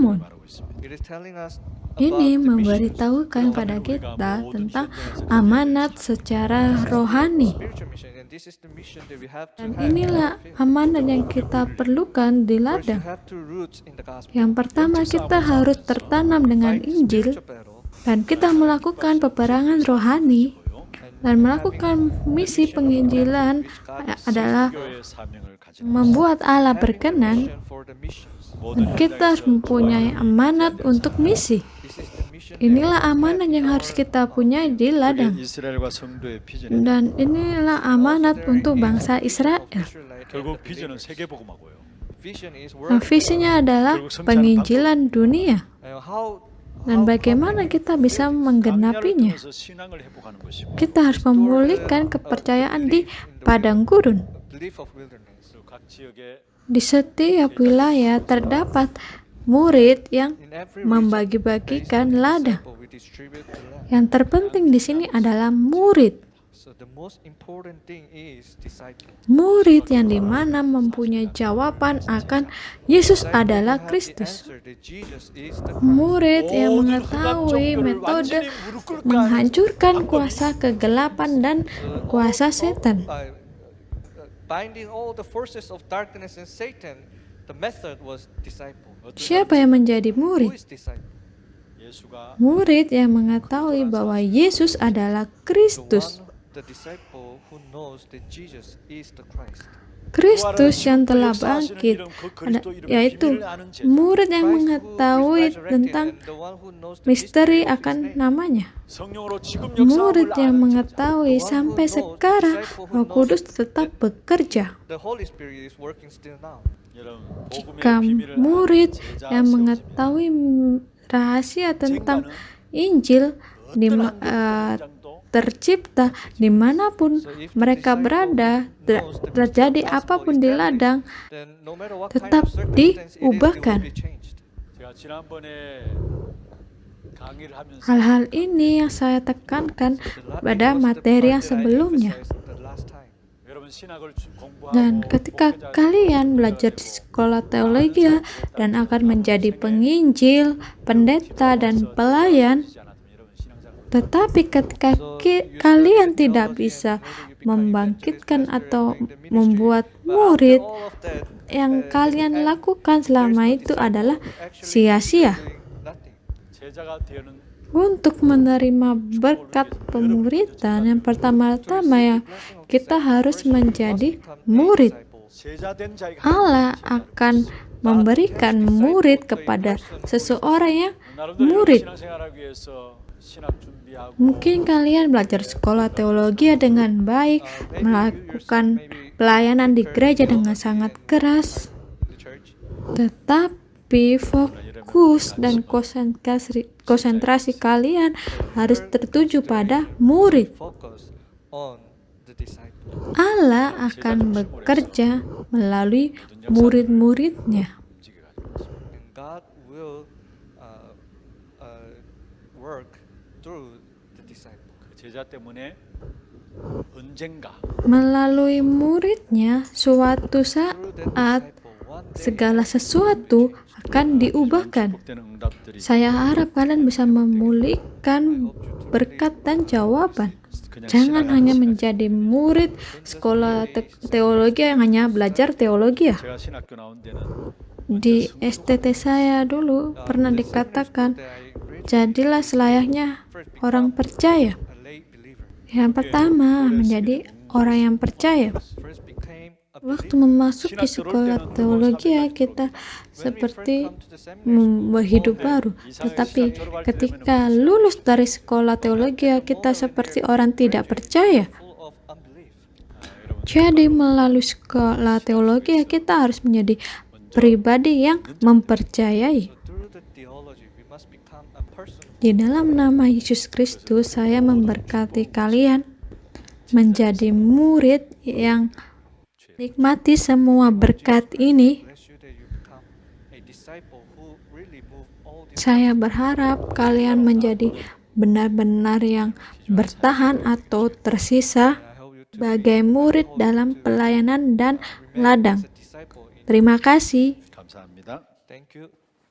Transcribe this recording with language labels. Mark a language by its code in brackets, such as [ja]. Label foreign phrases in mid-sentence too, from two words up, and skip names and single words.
[ko] Amon. 말하고 있습니다. [id] Ini memberitahukan pada kita tentang amanat secara rohani. Dan inilah amanat yang kita perlukan di ladang. Yang pertama, kita harus tertanam dengan Injil dan kita melakukan peperangan rohani dan melakukan misi penginjilan adalah [ko] 교회의 사명을 가지고 [id] membuat Allah berkenan. [en] Vision for the missions. [ko] 모든 [id] Kita harus mempunyai amanat untuk misi. [en] This is the mission [id] Inilah amanat yang harus kita punyai di [ko] 그게 [id] ladang. [ko] 이스라엘과 성도의 비전이다. [id] Dan inilah amanat untuk bangsa Israel. [ko] 결국 비전은 세계복음하고요. [en] Vision is [id] Nah, [en] world. [id] visinya adalah penginjilan dunia. Dan bagaimana kita bisa menggenapinya? [ko] 통해서 신앙을 회복하는 것이고 [id] Kita harus memulihkan kepercayaan di padang gurun. [en] Belief of wilderness. [ko] 또 각 지역에 [id] Di setiap wilayah terdapat murid yang [en] In every [id] membagi-bagikan ladang. [en] region, we distribute the land. [id] Yang terpenting di sini adalah murid. [en] So the most important thing is disciple. [id] Murid yang dimana mempunyai jawaban akan Yesus adalah Kristus. [en] Answer that Jesus is the [id] Murid yang [ko] 모든 흑암 [id] mengetahui [ko] 종교를 [id] metode [ko] 완전히 무릎 꿇게 하는 [id] menghancurkan kuasa kegelapan dan kuasa setan. [en] Binding all the forces of darkness and Satan, the method was disciple. [id] Siapa yang menjadi [en] Who [id] murid? [en] is disciple? [ko] 예수가 [id] Murid yang mengetahui bahwa Yesus adalah Kristus. [en] The disciple who knows that Jesus is the Christ. [id] Kristus yang telah bangkit, yaitu murid yang mengetahui tentang misteri akan namanya. [ko] 성령으로 지금 [id] Murid [ko] 역사하고 [id] yang mengetahui sampai sekarang Roh Kudus tetap bekerja. [en] The Holy Spirit is working still now. [ko] 여러분 복음의 [id] Jika [ko] 비밀을 [id] murid [ko] 제자 [id] yang [ko] 세우시면 [id] mengetahui rahasia tentang Injil tercipta dimanapun mereka berada, terjadi apapun di ladang, [en] Then no matter what [id] tetap [en] kind of circumstance it is, it will [id] diubahkan. [en] be changed. [ko] 제가 지난번에 강의를 하면서 [id] Hal-hal ini yang saya tekankan pada materi yang sebelumnya. [ko] 여러분 신학을 공부하고 [id] Dan ketika kalian belajar di sekolah teologi dan akan menjadi penginjil, pendeta, dan pelayan, tetapi ketika kalian tidak bisa membangkitkan atau membuat murid, yang kalian lakukan selama itu adalah sia-sia. [ko] 제자가 되는 [id] Untuk menerima berkat pemuridan, yang pertama-tama ya kita harus menjadi murid. [ko] 제자된 자에게 [id] Allah akan memberikan murid kepada seseorang yang [ko] 나름대로 [id] murid. [ko] 신앙생활하기 위해서 신학 준비하고 [id] Mungkin kalian belajar sekolah teologi dengan baik, melakukan pelayanan di gereja dengan sangat keras, tetapi fokus dan konsentrasi kalian harus tertuju pada murid. [en] Focus on the disciple. [id] Allah akan bekerja melalui murid-muridnya. [en] And God will work through the disciple. [ko] 그 제자 때문에 언젠가 [id] Melalui muridnya, suatu saat [en] Disciple, one day [id] segala sesuatu akan diubahkan. [ko] 축복되는 응답들이 [id] Saya harap kalian bisa memulihkan berkat dan jawaban. [ko] 그냥 [id] Jangan [ko] 신앙하는 [id] hanya [ko] 시간. [id] menjadi murid sekolah teologi yang hanya belajar teologi ya. [ko] 제가 신학교 나온 데는 [id] Di STT saya dulu pernah dikatakan, jadilah selayaknya orang percaya. [en] a lay believer. [id] Yang pertama, menjadi orang yang percaya. [en] First became a [id] Waktu memasuki sekolah teologi ya, kita seperti berhidup baru. Tetapi ketika lulus dari sekolah teologi ya, kita seperti orang tidak percaya. [en] full of unbelief. [id] Jadi melalui sekolah teologi ya, kita harus menjadi pribadi yang mempercayai. [en] So through the theology, we must become a person [id] Di dalam nama Yesus Kristus, saya memberkati kalian menjadi murid yang nikmati semua berkat ini. [en] bless you that you become a disciple who really move all these. [id] Saya berharap kalian menjadi benar-benar yang bertahan atau tersisa [en] I hope you to [id] sebagai murid dalam pelayanan dan ladang. [en] be a disciple in. [id] Terima kasih. [ko] 감사합니다. [en] Thank you.